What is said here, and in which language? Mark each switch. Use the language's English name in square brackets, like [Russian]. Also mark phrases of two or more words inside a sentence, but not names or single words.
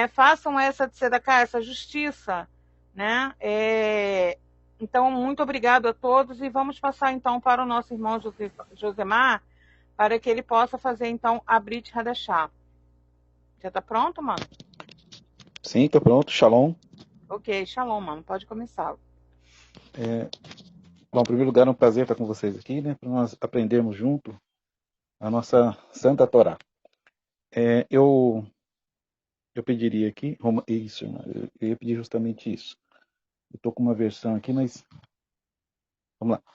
[Portuguese] Façam essa tzedakah, essa justiça, né? Então, muito obrigado a todos e vamos passar então para o nosso irmão Josemar, para que ele possa fazer, então, a [Hebrew] ברית חדשה. [Portuguese] Já está pronto, mano? Sim, estou pronto. Shalom. Ok, shalom, mano. Pode começar. Bom, em primeiro lugar, é um prazer estar com vocês aqui, né? Para nós aprendermos junto a nossa Santa Torá. Eu pediria aqui, isso, eu ia pedir justamente isso. Eu estou com uma versão aqui, mas vamos lá.